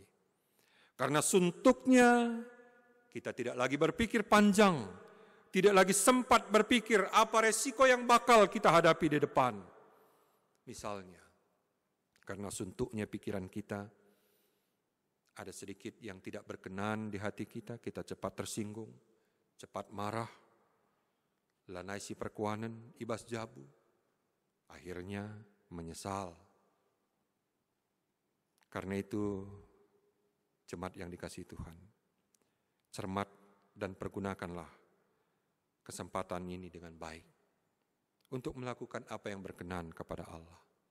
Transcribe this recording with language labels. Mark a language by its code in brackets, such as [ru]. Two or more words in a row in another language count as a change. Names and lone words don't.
[id] Karena suntuknya kita tidak lagi berpikir panjang tidak lagi sempat berpikir apa resiko yang bakal kita hadapi di depan. Misalnya, karena suntuknya pikiran kita, ada sedikit yang tidak berkenan di hati kita, kita cepat tersinggung, cepat marah, [btx] lanai si perkuanan, ibas jabu, [id] akhirnya menyesal. Karena itu, jemaat yang dikasihi Tuhan, cermat dan pergunakanlah kesempatan ini dengan baik untuk melakukan apa yang berkenan kepada Allah.